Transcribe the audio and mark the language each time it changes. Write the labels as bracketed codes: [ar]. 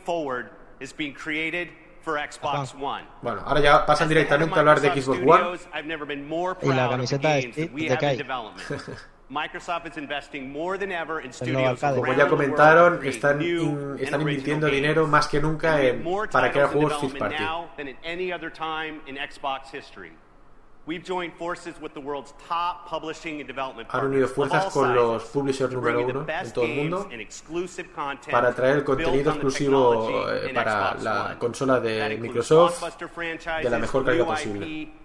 [en] forward is being created for Xbox One. [es] Bueno, ahora ya pasan directamente a hablar de Xbox One. Y la camiseta de Kate. Microsoft [en] is investing more than ever in studios. [es] Como ya comentaron, están invirtiendo dinero más que nunca para crear juegos first party. [en] Than at any other time in Xbox history. We've joined forces with the world's top publishing and development partners. [es] Han unido fuerzas con los publishers número uno en todo el mundo para traer el contenido exclusivo para la consola de Microsoft de la mejor calidad posible.